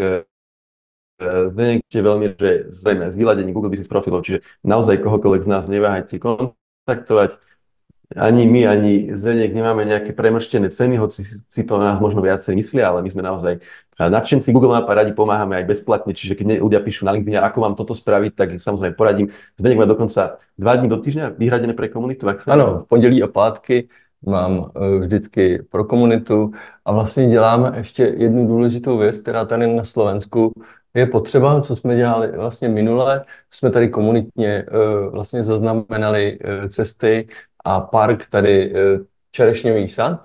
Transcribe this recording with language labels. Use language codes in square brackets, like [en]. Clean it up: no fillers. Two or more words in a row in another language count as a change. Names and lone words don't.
[sk] Zdeněk je veľmi, že zrejme z vyladení Google Business profilov, čiže naozaj kohokoľvek z nás neváhajte kontaktovať. Ani my, ani Zdeněk nemáme nejaké premrštené ceny, hoci si to na nás možno viacej myslia, ale my sme naozaj nadšenci Google Map a radi pomáhame aj bezplatne, čiže keď ľudia píšu na LinkedIn, ako mám toto spraviť, tak samozrejme poradím. Zdeněk má dokonca 2 dní do týždňa vyhradené pre komunitu. [cs] Ano, v pondělí a pátky mám vždycky pro komunitu a vlastně děláme ještě jednu důležitou věc, která tady na Slovensku je potřeba, co jsme dělali vlastně minule. Jsme tady komunitně vlastně zaznamenali cesty a park tady Čerešňový sad.